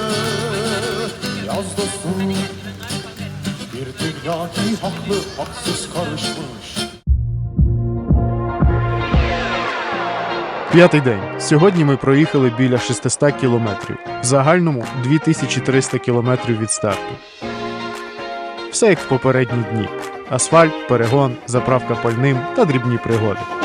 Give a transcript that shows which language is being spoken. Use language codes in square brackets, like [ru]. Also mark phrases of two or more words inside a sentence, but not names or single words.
[tr] Yaz dostum, bir dünya ki haklı haksız karışmış. [uk] П'ятий день. Сьогодні ми проїхали біля 600 кілометрів. В загальному 2300 кілометрів від старту. Все як в попередні дні. Асфальт, перегон, заправка пальним та дрібні пригоди.